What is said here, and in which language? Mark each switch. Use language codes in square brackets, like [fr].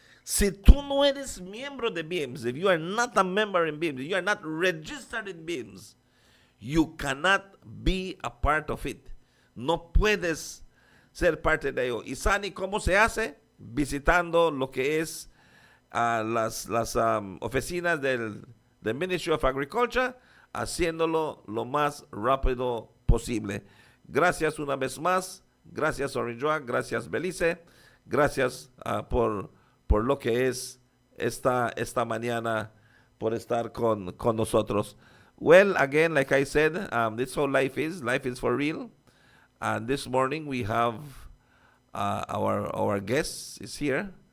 [es] Si tú no eres miembro de BIMS, [en] if you are not a member in BIMS, you are not registered in BIMS, you cannot be a part of it. [es] No puedes ser parte de ello. ¿Y Sani cómo se hace? Visitando lo que es las oficinas del Ministry of Agriculture, haciéndolo lo más rápido posible. Gracias una vez más. Gracias Orinjoa, gracias Belize, gracias por lo que es esta mañana, por estar con nosotros. [en] Well, again, like I said, this is how life is. Life is for real. And this morning we have our guest is here.